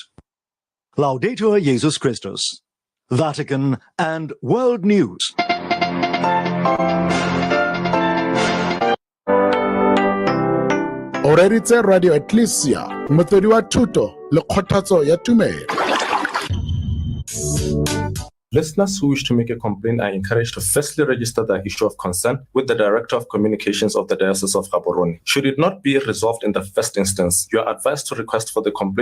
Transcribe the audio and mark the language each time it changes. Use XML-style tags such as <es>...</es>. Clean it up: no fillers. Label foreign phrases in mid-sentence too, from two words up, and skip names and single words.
<la>Laudetur Jesus Christus.</la> <en>Vatican and World News.</en> <tn>Orerite Radio Ecclesia, motori wa thuto le kgothatso ya tumelo.</tn> <en>Listeners who wish to make a complaint are encouraged to firstly register their issue of concern with the Director of Communications of the Diocese of Gaborone. Should it not be resolved in the first instance, you are advised to request for the complaint</en>